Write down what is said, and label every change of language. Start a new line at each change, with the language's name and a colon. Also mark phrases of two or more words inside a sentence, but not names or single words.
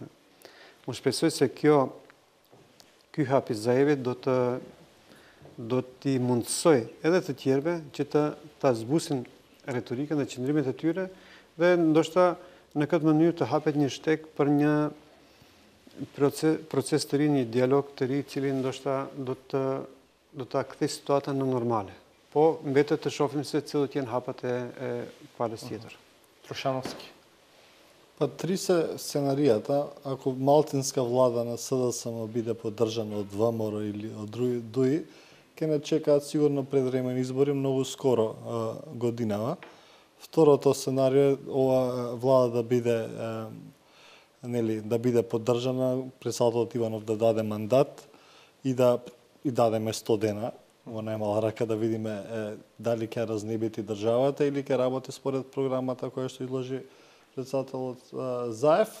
Albanian: Unë shpresoj se ky hap i Zaevit do t'i mundsoj edhe të tjerëve që ta zbusin retorikën dhe qëndrimet e tyre dhe ndoshta në këtë mënyrë të hapet një shtek për një proces të ri, një dialog të ri, cili ndoshta do ta kthej situatën në normale. Po mbetet të shohim se cilët janë hapat e palës tjetër.
Macedonian: Трошановски. Па три се сценаријата, ако малтинска влада на СДСМ биде поддржана од ВМРО или од ДУИ, ќе не чекаат сигурно предвремени избори многу скоро годинава. Второто сценарио е ова влада да биде да биде поддржана, председателот Иванов да даде мандат и дадеме 100 дена во најмала рака да видиме дали ќе разнебити државата или ќе работи според програмата која што изложи председателот Заев.